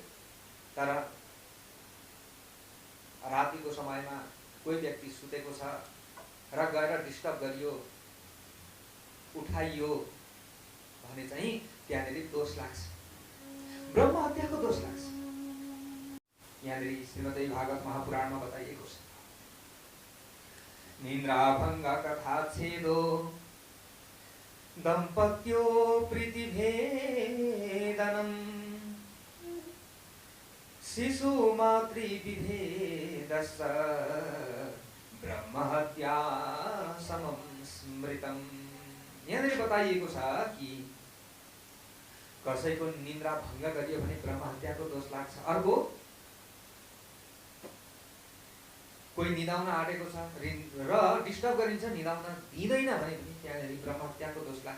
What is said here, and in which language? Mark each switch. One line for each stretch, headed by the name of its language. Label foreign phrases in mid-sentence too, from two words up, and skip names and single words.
Nepali: तर रातिको समयमा कोही व्यक्ति सुतेको छ र गएर डिस्टर्ब गरियो, उठाइयो, भने चाहिँ त्यहाँनिर दोष लाग्छ, ब्रह्म हत्याको दोष लाग्छ। यहाँनिर श्रीमद् भागवत महापुराणमा बताइएको छ,
Sanskrit: निन्द्राभङ्ग कथा छेदो दम्पत्यो प्रीतिभेदनम् शिशु मातृविभेदश्च ब्रह्महत्या समं स्मृतम्।
Nepali: यहाँनिर बताइएको छ कि कसैको निन्द्रा भङ्ग गरियो भने ब्रह्महत्याको दोष लाग्छ। अर्को कोही निदाउन आँटेको छ र डिस्टर्ब गरिन्छ, निदाउन दिँदैन भने पनि त्यहाँनिर ब्रह्महत्याको दोष लाग्छ।